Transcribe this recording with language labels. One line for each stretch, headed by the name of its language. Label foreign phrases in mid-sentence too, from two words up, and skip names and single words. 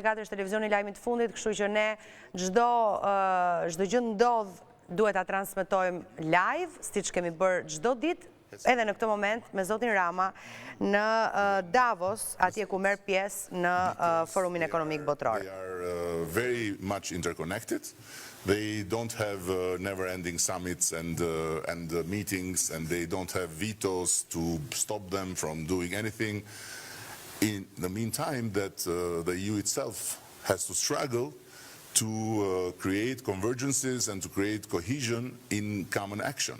Albanian: 24 është televizioni lajmit fundit, kështu që ne çdo gjë ndodh duhet ta transmetojmë live, siç kemi bërë çdo ditë, edhe në këtë moment me zotin Rama në Davos, atje ku merr pjesë në Forumin Ekonomik Botror.
English: They are very much interconnected. They don't have never-ending summits and meetings, and they don't have vetoes to stop them from doing anything. In the meantime, that the EU itself has to struggle to create convergences and to create cohesion in common action.